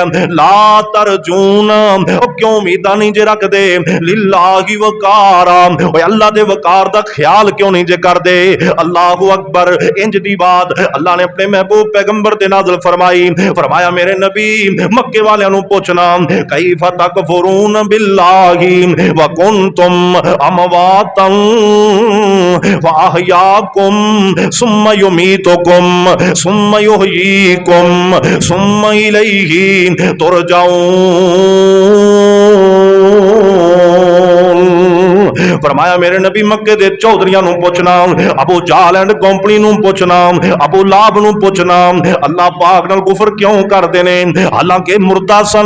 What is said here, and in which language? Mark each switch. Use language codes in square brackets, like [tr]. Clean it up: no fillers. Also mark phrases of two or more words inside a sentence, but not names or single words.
[ar] لا ترجون [pa] کیوں امیداں نہیں جے رکھدے? [ar] لله وقارا [pa] اللہ دے وقار دا خیال کیوں نہیں جے کردے? [ar] الله أكبر. [pa] انج دی بات اللہ نے اپنے محبوب پیغمبر تے نازل فرمائی. فرمایا میرے نبی مکے والیاں نوں پچھنا [ar] كيف تكفرون بالله وكنتم أمواتا فأحياكم ثم يميتكم ثم يحييكم ثم إليه ترجعون. [pa] فرمایا میرے نبی مکے دے چودھریاں نوں پچھنا، ابو جال [en] and company [pa] نوں پچھنا، ابو لابھ نوں پچھنا اللہ پاک نال کفر کیوں کردے نے? حالانکہ مردہ سن.